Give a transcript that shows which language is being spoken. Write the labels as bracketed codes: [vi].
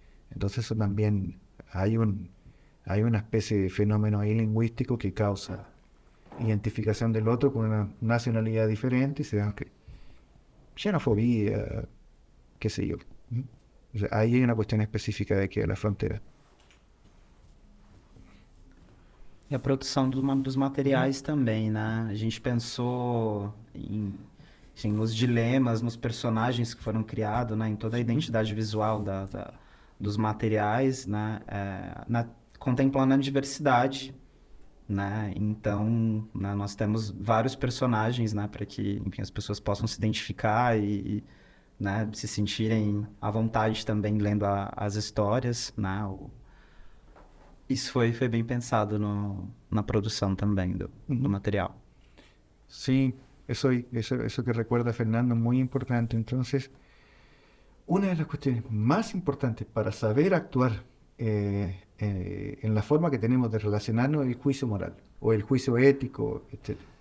[es] Entonces eso también hay una especie de fenómeno ahí lingüístico que causa identificación del otro con una nacionalidad diferente y se da xenofobia, qué sé yo. O sea, ahí hay una cuestión específica de que la frontera. [pt] E a produção dos materiais também, né? A gente pensou enfim, nos dilemas, nos personagens que foram criados, né? Em toda a identidade visual dos materiais, né? Contemplando a diversidade, né? Então, né, nós temos vários personagens, né? Para que, enfim, as pessoas possam se identificar né, se sentirem à vontade também lendo as histórias, né? Isso foi bem pensado na produção também do material. [es] Sí, eso que recuerda Fernando es muy importante. Entonces, una de las cuestiones más importantes para saber actuar en la forma que tenemos de relacionarnos es el juicio moral o el juicio ético, etc.